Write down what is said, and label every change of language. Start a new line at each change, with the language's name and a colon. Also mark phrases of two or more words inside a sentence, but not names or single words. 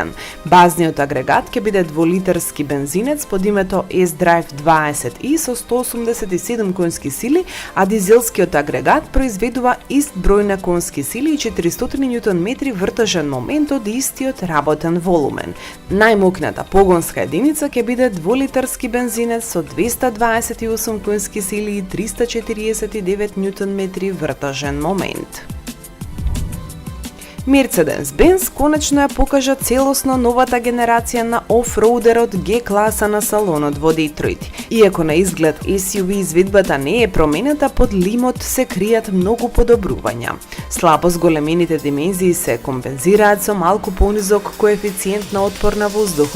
Macedonian: Базниот агрегат ќе биде 2-литарски бензинец под името S-Drive 20i со 187 конски сили, а дизелскиот агрегат произведува ист број на конски сили и 400 Нм вртежен момент од истиот работен волумен. Најмокната погонска единица ќе биде 2-литарски бензинец со 228 конски сили и 349 Нм вртежен момент. Mercedes-Benz конечно ја покажа целосно новата генерација на офроудерот G-класа на салонот во Детройт. Иако на изглед SUV извидбата не е променета, под лимот се кријат многу подобрувања. Слабо зголемените димензии се компензираат со малку понизок коефициент на отпор на воздухот.